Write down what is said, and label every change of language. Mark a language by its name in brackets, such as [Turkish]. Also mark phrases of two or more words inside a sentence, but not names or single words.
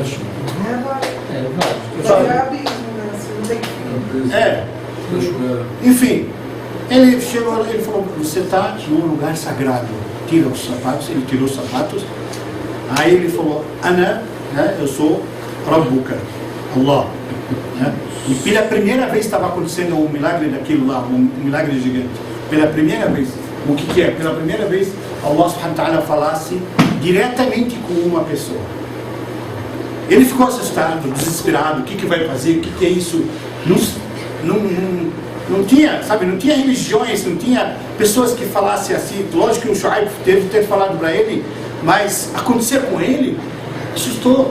[Portuguese] Enfim, ele chegou lá, ele falou, você está num lugar sagrado, tira os sapatos. Ele tirou os sapatos. Aí ele falou, Ana, né, eu sou Rabbuka, Allah, né? E pela primeira vez estava acontecendo um milagre daquilo lá, um milagre gigante. Pela primeira vez. O que é? Pela primeira vez Allah subhanahu wa ta'ala falasse diretamente com uma pessoa. Ele ficou assustado, desesperado. O que vai fazer? O que é isso? Não tinha, sabe, não tinha religiões, não tinha pessoas que falassem assim. Lógico que o Shuaib teve que ter falado para ele, mas acontecer com ele assustou.